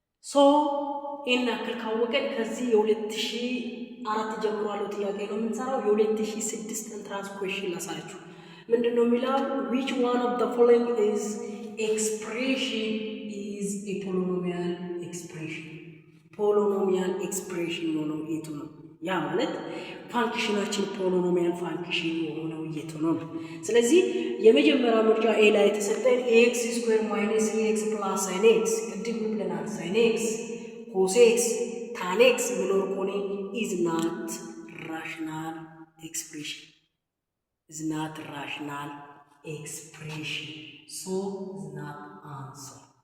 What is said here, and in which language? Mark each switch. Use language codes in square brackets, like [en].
[am] ሶ ይህን ያክል ካወቀን ከዚህ የ2004 ጀምሮ ያለው ጥያቄ ነው የምንሰራው። የ2006 ኢንትራንስ ኩዌስችን ላሳያችሁ። ምንድን ነው የሚለው? [en] which one of the following is expression is a polynomial expression? [am] ፖሊኖሚያል ኤክስፕሬሽን የሆነው የቱ ነው? ያ ማለት ፋንክሽናችን ፖሊኖሚያል ፋንክሽን የሆነው የቱ ነው? ስለዚህ የመጀመሪያ ምርጫ ኤ ላይ የተሰጠን ኤክስ ስኩዌር ማይነስ ኤክስ ፕላስ ሳይን ኤክስ ቅድም ብለናል። ሳይን ኤክስ ኮስ ኤክስ ታን ኤክስ የሚኖር ከሆነ ኢዝ ናት ራሽናል ኤክስፕሬሽን [en] is not rational expression, so is not answer.